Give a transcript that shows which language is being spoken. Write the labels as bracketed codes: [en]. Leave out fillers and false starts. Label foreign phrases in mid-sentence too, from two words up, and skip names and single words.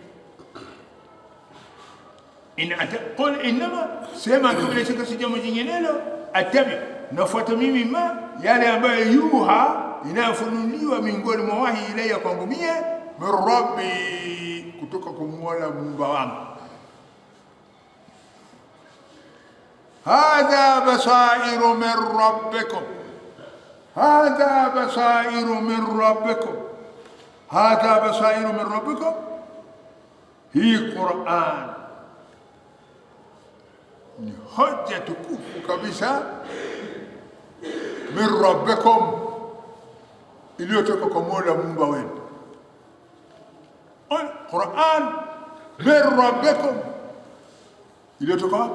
[ar] قل إنما, [sw] sema bila shaka si jambo jinginelo, atabi, nafuata mimi yale ambayo yuha, inayofunuliwa miongoni mwa wahi ilayya kwangu mie, [ar] من ربي, [sw] kutoka kwa Mola Muumba wangu. [ar] هذا بصائر من ربكم هذا بصائر من ربكم هذا بصائر من ربكم. [sw] Hii Qur'an ni hoja tukufu kabisa, [ar] من ربكم, [sw] iliyotoka kwa Mola Muumba wenu. Qur'an [ar] من ربكم, [sw] iliyotoka wapi?